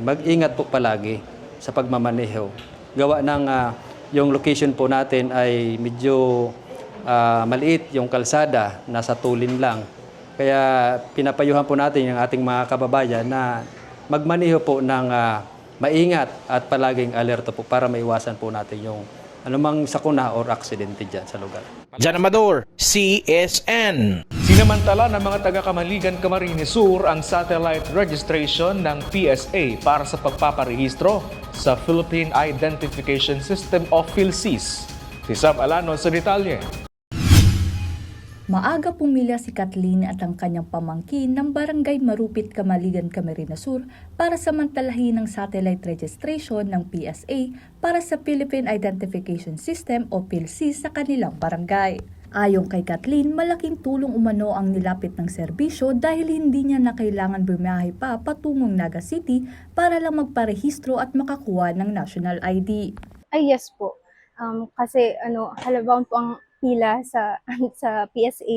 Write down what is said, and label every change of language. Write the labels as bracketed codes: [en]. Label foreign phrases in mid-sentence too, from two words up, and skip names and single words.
[tl] Mag-ingat po palagi sa pagmamaneho. Gawa ng yung location po natin ay medyo maliit yung kalsada, nasa tulin lang. Kaya pinapayuhan po natin yung ating mga kababayan na magmaneho po ng maingat at palaging alerto po para maiwasan po natin yung anumang sakuna or aksidente dyan sa lugar. Jan Amador, CSN. Sinamantala ng mga taga-Kamaligan, Camarines Sur ang [en] satellite registration [tl] ng PSA para sa pagpaparehistro sa Philippine Identification System o PhilSys. Si Sam Alano sa detalye. Maaga pumila si Kathleen at ang kanyang pamangkin ng Barangay Marupit, Kamaligan, Camarines Sur para samantalahin ang [en] satellite registration [tl] ng PSA para sa Philippine Identification System o PhilSys sa kanilang barangay. Ayon kay Kathleen, malaking tulong umano ang nilapit ng serbisyo dahil hindi niya na kailangan bumiyahe pa patungong Naga City para lang magparehistro at makakuha ng [en] national ID. [tl] Ay yes po. Kasi halabaon po ang pila sa PSA.